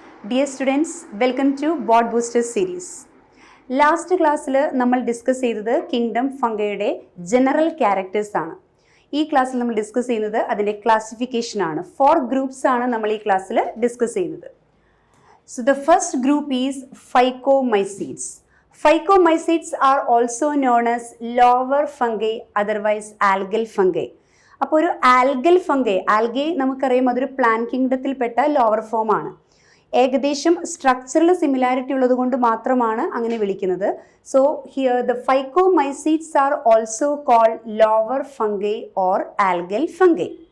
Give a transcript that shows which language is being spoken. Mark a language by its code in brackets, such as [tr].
[en] Dear students, welcome to Bot Booster series. [ml] Last ക്ലാസ്സിൽ നമ്മൾ discuss ചെയ്തത് കിങ്ഡം ഫംഗയുടെ ജനറൽ ക്യാരക്ടേഴ്സ് ആണ്. ഈ ക്ലാസ്സിൽ നമ്മൾ ഡിസ്കസ് ചെയ്യുന്നത് അതിൻ്റെ ക്ലാസിഫിക്കേഷൻ ആണ്. 4 ഗ്രൂപ്പ്സ് ആണ് നമ്മൾ ഈ ക്ലാസ്സിൽ ഡിസ്കസ് ചെയ്യുന്നത്. [en] So the first group is phycomycetes. Phycomycetes are also known as lower fungi, otherwise algal fungi. [ml] അപ്പോൾ ഒരു ആൽഗൽ ഫംഗൈ, ആൽഗെ നമുക്കറിയാം അതൊരു പ്ലാന്റ് കിങ്ഡത്തിൽപ്പെട്ട ലോവർ ഫോം ആണ്. ഏകദേശം സ്ട്രക്ചറൽ സിമിലാരിറ്റി ഉള്ളത് കൊണ്ട് മാത്രമാണ് അങ്ങനെ വിളിക്കുന്നത്. [en] So here the phycomycetes are also called lower fungi or algal fungi.